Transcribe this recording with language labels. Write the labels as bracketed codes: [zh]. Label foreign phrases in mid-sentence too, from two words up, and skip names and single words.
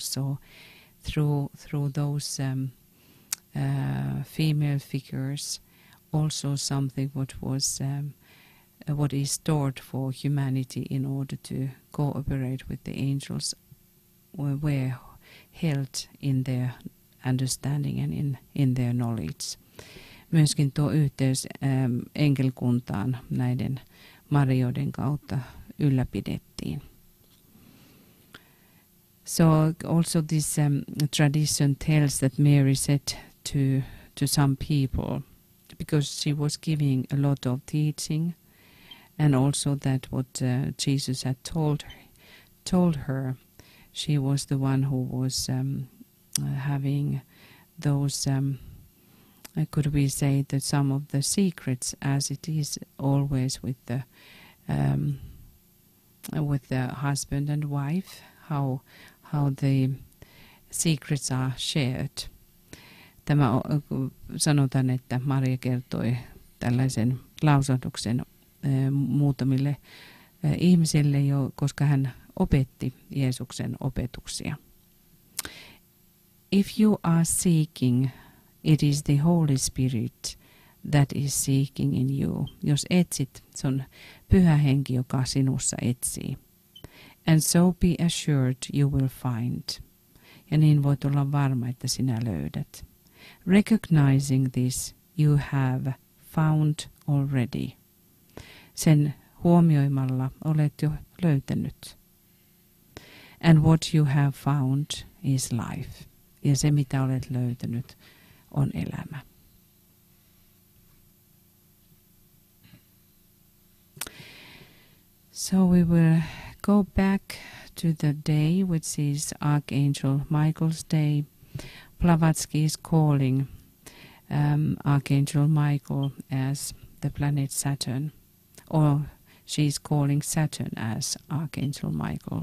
[en] So through those female figures, also something what is stored for humanity in order to cooperate with the angels were held in their understanding and in their knowledge. [fi] Myöskin tuo yhteys enkelkuntaan näiden marioiden kautta ylläpidettiin. [en] So also this tradition tells that Mary said to some people, because she was giving a lot of teaching, and also that what Jesus had told her, she was the one who was having those, could we say that some of the secrets, as it is always with the husband and wife, how the secrets are shared. [fi] Tämä sanotaan, että Maria kertoi tällaisen lausahduksen muutamille ihmisille, koska hän opetti Jeesuksen opetuksia. [en] If you are seeking, it is the Holy Spirit that is seeking in you. [fi] Jos etsit, se on Pyhä Henki, joka sinussa etsii. [en] And so be assured you will find. [fi] Ja niin voit olla varma, että sinä löydät. [en] Recognizing this, you have found already. [fi] Sen huomioimalla olet jo löytänyt. [en] And what you have found is life. [fi] Ja se, mitä olet löytänyt, on elämä. [en] So we will go back to the day, which is Archangel Michael's day. Blavatsky is calling Archangel Michael as the planet Saturn, or she is calling Saturn as Archangel Michael.